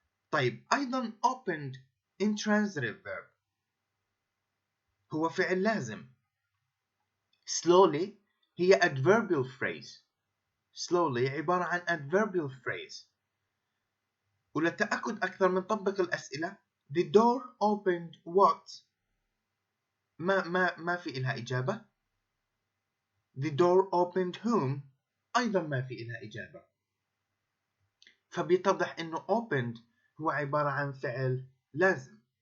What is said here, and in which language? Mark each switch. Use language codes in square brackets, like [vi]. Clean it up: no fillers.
[ar] طيب أيضا opened intransitive verb هو فعل لازم. [en] slowly هي adverbial phrase. slowly عبارة عن adverbial phrase. [ar] وللتأكد أكثر من طبق الأسئلة. [en] The door opened what؟ [ar] ما في إلها إجابة. [en] The door opened whom؟ [ar] أيضا ما في إلها إجابة. فبيتضح إنه opened هو عبارة عن فعل لازم.